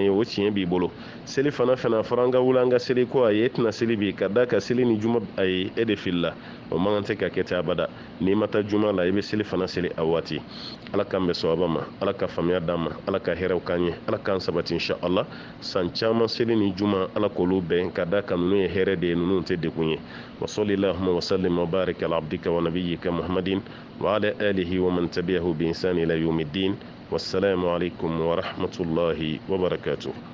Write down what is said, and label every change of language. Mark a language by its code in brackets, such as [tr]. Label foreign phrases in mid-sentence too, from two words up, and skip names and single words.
[bm] ye o tiɲɛ b'i bolo seli fana a fɔra an ka wuli an ka seli ko ayi e tɛna seli bi ka da ka seli ni juma ayi e de filila o man kan tɛ ka kɛ ten abada n'i ma taa juma la i bɛ seli fana seli a waati ala k'an bɛ sawaba ma ala ka faamuya d'an ma ala ka hɛrɛw k'an ye ala k'an sabati inshallah san caman seli ni juma ala k'olu bɛn ka da kan ninnu ye hɛrɛ de ye ninnu tɛ degun ye [ar] وصلى الله وسلم وبارك على عبدك ونبيك محمد وعلى آله ومن تبعه بإحسان إلى يوم الدين والسلام عليكم ورحمة الله وبركاته.